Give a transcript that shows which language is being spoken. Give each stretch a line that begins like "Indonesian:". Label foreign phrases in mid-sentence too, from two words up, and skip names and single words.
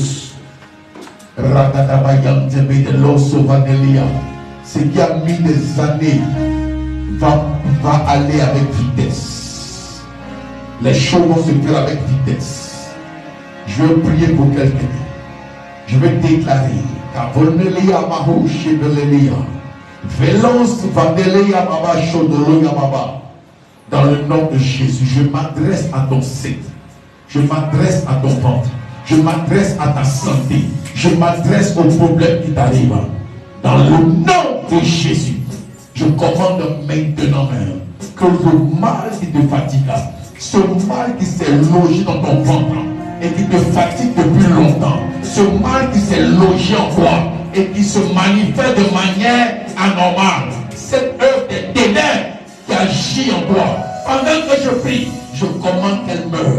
French: Rakatabayam de l'os au Vadelia. Ce qui a mis des années va aller avec vitesse. Les choses vont se faire avec vitesse. Je vais prier pour quelqu'un. Je vais déclarer Cavonelia Mahouche de l'Elia. Vélance Vadelia Baba Chodoloya Baba. Dans le nom de Jésus, je m'adresse à ton site. Je m'adresse à ton ventre. Je m'adresse à ta santé. Je m'adresse aux problèmes qui t'arrivent. Dans le nom de Jésus, je commande maintenant même que le mal qui te fatigue, ce mal qui s'est logé dans ton ventre et qui te fatigue depuis longtemps, ce mal qui s'est logé en toi et qui se manifeste de manière anormale, cette œuvre des ténèbres qui agit en toi, pendant que je prie, je commande qu'elle meure.